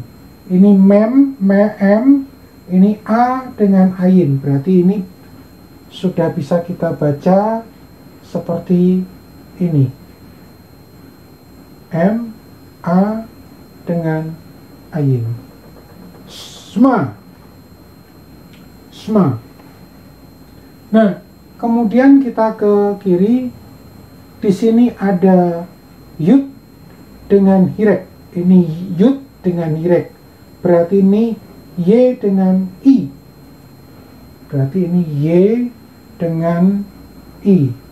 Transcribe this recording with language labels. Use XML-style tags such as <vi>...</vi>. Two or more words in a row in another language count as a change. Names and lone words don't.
<id>Ini mem, ini a dengan ayin. Berarti ini sudah bisa kita baca seperti ini. M, a dengan ayin. Shema. Shma. Nah, kemudian kita ke kiri. Di sini ada yud dengan hirek. Ini yud dengan hirek. Berarti ini y dengan i. Berarti ini y dengan i.</id>